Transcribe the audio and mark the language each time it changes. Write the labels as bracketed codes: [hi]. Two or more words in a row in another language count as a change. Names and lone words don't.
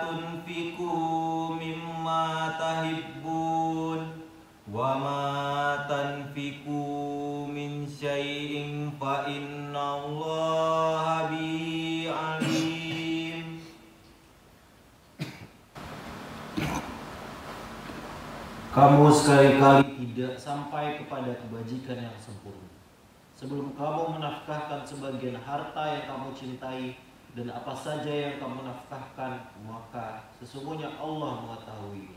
[ar] تنفقوا مما تحبون وما تنفقوا من شيء فإن الله به عليم. [id] Kamu sekali-kali tidak sampai kepada kebajikan yang sempurna sebelum kamu menafkahkan sebagian harta yang kamu cintai, dan apa saja yang kamu nafkahkan, maka sesungguhnya Allah mengetahuinya.